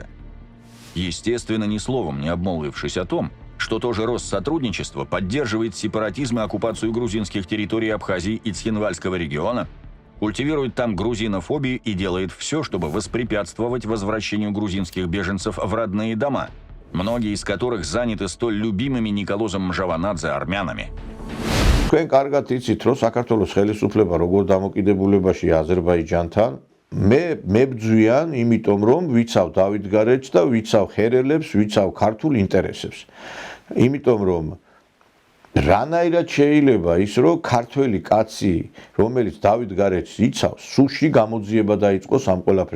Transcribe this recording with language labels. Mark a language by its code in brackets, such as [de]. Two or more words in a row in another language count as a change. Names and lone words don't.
[ru] Естественно, ни словом не обмолвившись о том, что тоже Россотрудничество поддерживает сепаратизм и оккупацию грузинских территорий Абхазии и Цхинвальского региона, культивирует там грузинофобию и делает все, чтобы воспрепятствовать возвращению грузинских беженцев в родные дома, многие из которых заняты столь любимыми Николозом Мжаванадзе армянами. [ka] Თქვენ კარგად იცით, რომ საქართველოს ხელისუფლება როგორ დამოკიდებულებაშია აზერბაიჯანთან, მე ბძვიან, იმიტომ რომ ვიცავ დავით გარეჯს და ვიცავ ხერელებს, ვიცავ ქართულ ინტერესებს. იმიტომ რომ რანაირად შეიძლება ის რომ ქართველი კაცი, რომელიც დავით გარეჯს იცავს, სუში გამოძიება დაიწყოს ამ ყველაფერზე.